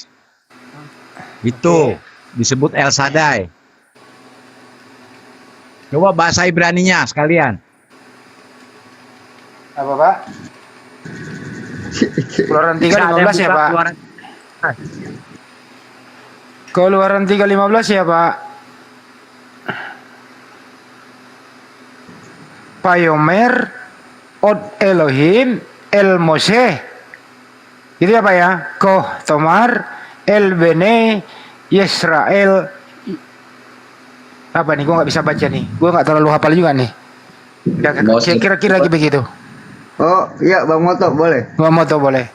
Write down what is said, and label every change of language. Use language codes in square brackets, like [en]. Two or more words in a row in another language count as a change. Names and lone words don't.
[id] Itu disebut El Shaddai. Coba bahasa Ibraninya sekalian. Apa, Pak? Keluaran 3:15 ya, Pak. Keluaran 3:15 ya, Pak. [he] ויאמר עוד אלהים אל משה. [id] Itu apa ya? [he] כה תאמר אל בני ישראל. [id] Apa nih? Gua nggak bisa baca nih. Gua nggak terlalu hafal juga nih. Kira-kira lagi begitu. Oh iya, Bang Moto boleh. Bang Moto boleh.